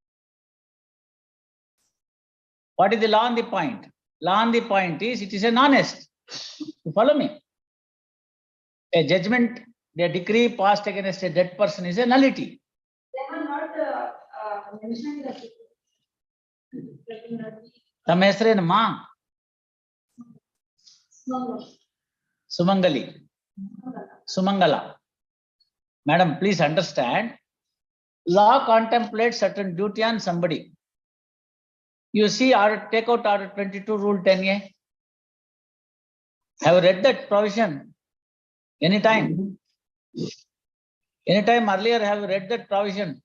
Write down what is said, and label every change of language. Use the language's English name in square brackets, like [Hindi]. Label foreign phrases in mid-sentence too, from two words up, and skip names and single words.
[English] What is the law on the point? Law on the point is it is an honest. You follow me? A judgment, a decree passed against a dead person is a nullity. They are not mentioned that. [Kannada] ತಮ್ಮ ಹೆಸರೇನಮ್ಮ? [English] Sumangali. Sumangala. Madam, please understand. Law contemplates certain duty on somebody. You see, take out order 22 rule 10A. Have you read that provision? Anytime? Anytime earlier have you read that provision?